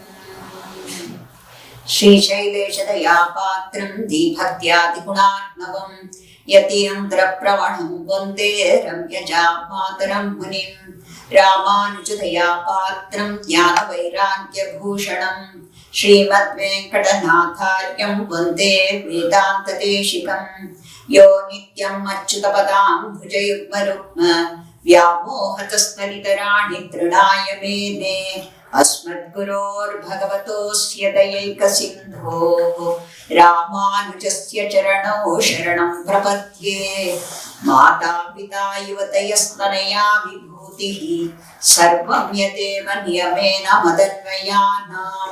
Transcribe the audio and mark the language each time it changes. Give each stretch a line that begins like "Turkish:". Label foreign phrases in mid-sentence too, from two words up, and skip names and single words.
Sanskrit: श्रीशैलेशदया पात्रं धीभक्त्यादिगुणार्णवं यतीन्द्र प्रवणं वन्दे रम्यजा मातरं मुनिम्. रामानुजदया पात्रं ज्ञान वैराग्य भूषणं श्रीमत् वेङ्कटनाथार्यं वन्दे वेदान्त देशिकम्. यो नित्यम् अच्युतपदाम्बुजयुग्मरुक्म व्यामोहतस्तरितराणि तृणाय मेने अस्मद्गुरोर्भगवतोऽस्य दयैकसिन्धोः रामानुजस्य चरणौ शरणं प्रपद्ये. माता पिता युवतयस्तनया विभूतिः सर्वं यदेव नियमेन मदन्वयानाम्.